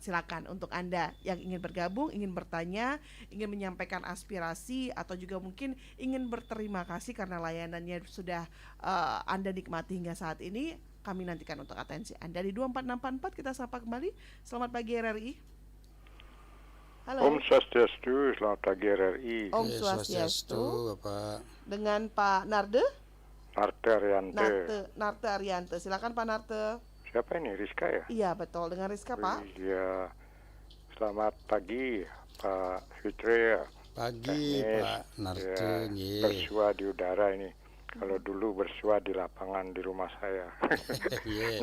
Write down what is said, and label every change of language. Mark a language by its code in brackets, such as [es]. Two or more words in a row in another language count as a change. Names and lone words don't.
[id] Silakan untuk Anda yang ingin bergabung, ingin bertanya, ingin menyampaikan aspirasi atau juga mungkin ingin berterima kasih karena layanannya sudah Anda nikmati hingga saat ini. Kami nantikan untuk atensi Anda di 24644. Kita sapa kembali. Selamat pagi RRI. Halo. Om Swastiastu, selamat pagi RRI. Om Oke, Swastiastu. Bapak. Dengan Pak Narde. Narte Ariante. Narte Ariante. Silakan Pak Narte. Siapa ini, Rizka ya? Iya betul, dengan Rizka Pak. Iya. Selamat pagi Pak Fitri. Pagi Teknis. Pak Narto. Ya, nggih. bersua di udara ini. Kalau dulu bersua di lapangan di rumah saya. Iya.